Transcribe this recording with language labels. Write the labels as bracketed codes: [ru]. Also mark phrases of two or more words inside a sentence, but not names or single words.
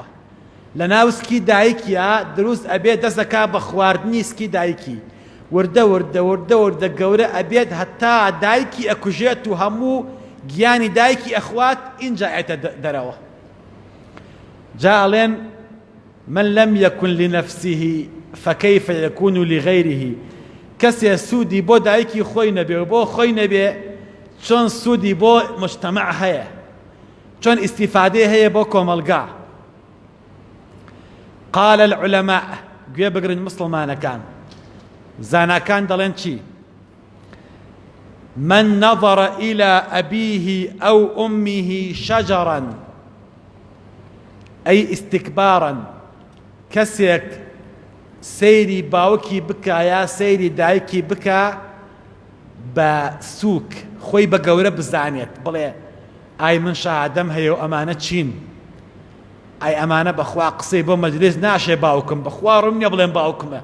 [ckb] لە ناو سکی دایکیە دروست ئەبێت، دەست دەکا بە خواردنی سکی دایکی، وردە وردە وردە وردە گەورە ئەبێت هەتا دایکی ئەکوژێت و هەموو گیانی دایکی ئەخوات، ئینجا ئێتە دەرەوە. جا ئەڵێن [ar] من لم يكن لنفسه فكيف يكون لغيره. [ckb] کەسێ سوودی بۆ دایکی خۆی نەبێ و بۆ خۆی نەبێ، چۆن سوودی بۆ مجتەمع هەیە، چۆن ئیسیفادەی هەیە بۆ کۆمەلگا. [ar] قال العلماء، [ckb] گوێ بگرن مسلمانەکان، زاناکان دەڵێن چی؟ [ar] من نظر إلى أبيه أو أمه شجرا أي استكبارا، [ckb] کەسێک سەیری باوکی بکە یا سەیری دایکی بکە بە سووک، خۆی بە گەورە بزانێت، بڵێ ئای من شەهادەم هەیە و ئەمانە چین، ئای ئەمانە بەخوا قسەی بۆ مەجلیس ناشێ باوکم، بەخوا ڕوون نییە بڵێن باوکمە.